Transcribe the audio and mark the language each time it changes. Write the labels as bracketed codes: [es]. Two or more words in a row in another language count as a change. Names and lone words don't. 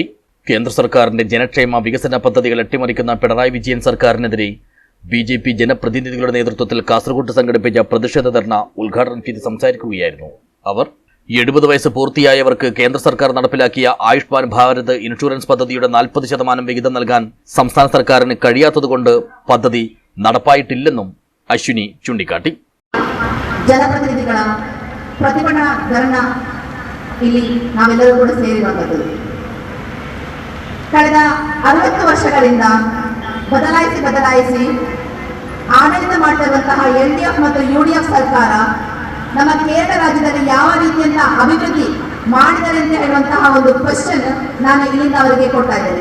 [ml] കേന്ദ്ര സർക്കാരിന്റെ ജനക്ഷേമ വികസന പദ്ധതികൾ അട്ടിമറിക്കുന്ന പിണറായി വിജയൻ സർക്കാരിനെതിരെ ബിജെപി ജനപ്രതിനിധികളുടെ നേതൃത്വത്തിൽ കാസർഗോഡ് സംഘടിപ്പിച്ച പ്രതിഷേധ ധർണ ഉദ്ഘാടനം ചെയ്ത് സംസാരിക്കുകയായിരുന്നു അവർ. 70 വയസ്സ് പൂർത്തിയായവർക്ക് കേന്ദ്ര സർക്കാർ നടപ്പിലാക്കിയ ആയുഷ്മാൻ ഭാരത് ഇൻഷുറൻസ് പദ്ധതിയുടെ 40% വിഹിതം നൽകാൻ സംസ്ഥാന സർക്കാരിന് കഴിയാത്തതുകൊണ്ട് പദ്ധതി നടപ്പായിട്ടില്ലെന്നും ಅಶ್ವಿನಿ ಚುಂಡಿಕಾಟಿ. [kn] ಜನಪ್ರತಿನಿಧಿಗಳ ಪ್ರತಿಭಟನಾ ಧರಣಿ ಇಲ್ಲಿ ನಾವೆಲ್ಲರೂ ಕೂಡ ಸೇರಿರುವಂಥದ್ದು. ಕಳೆದ 60 ವರ್ಷಗಳಿಂದ ಬದಲಾಯಿಸಿ ಆಡಳಿತ ಮಾಡ್ತಿರುವಂತಹ LDF ಮತ್ತು UDF ಸರ್ಕಾರ ನಮ್ಮ ಕೇರಳ ರಾಜ್ಯದಲ್ಲಿ ಯಾವ ರೀತಿಯಂತ ಅಭಿವೃದ್ಧಿ ಮಾಡಿದರೆ ಅಂತ ಹೇಳುವಂತಹ ಒಂದು ಕ್ವೆಶ್ಚನ್ ನಾನು ಇಲ್ಲಿಂದ ಅವರಿಗೆ ಕೊಡ್ತಾ ಇದ್ದೇನೆ.